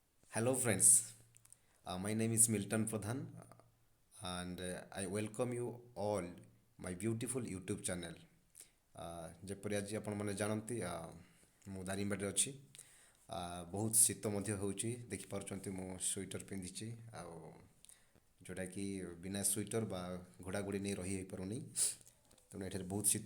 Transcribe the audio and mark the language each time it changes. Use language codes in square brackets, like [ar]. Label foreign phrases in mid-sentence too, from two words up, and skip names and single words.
[en] Hello, friends. My name is Milton Pradhan, and I welcome you all my beautiful YouTube channel. [or] ଯେପରି ଆଜି ଆପଣମାନେ ଜାଣନ୍ତି ମୁଁ ଦାରିଙ୍ଗବାଡ଼ିରେ ଅଛି। ବହୁତ ଶୀତ ମଧ୍ୟ ହେଉଛି ଦେଖିପାରୁଛନ୍ତି ମୁଁ ସ୍ୱେଟର ପିନ୍ଧିଛି ଆଉ ଯେଉଁଟାକି ବିନା ସ୍ୱେଟର ବା ଘୋଡ଼ାଘୋଡ଼ି ନେଇ ରହି ହେଇପାରୁନି ତେଣୁ ଏଠାରେ ବହୁତ ଶୀତ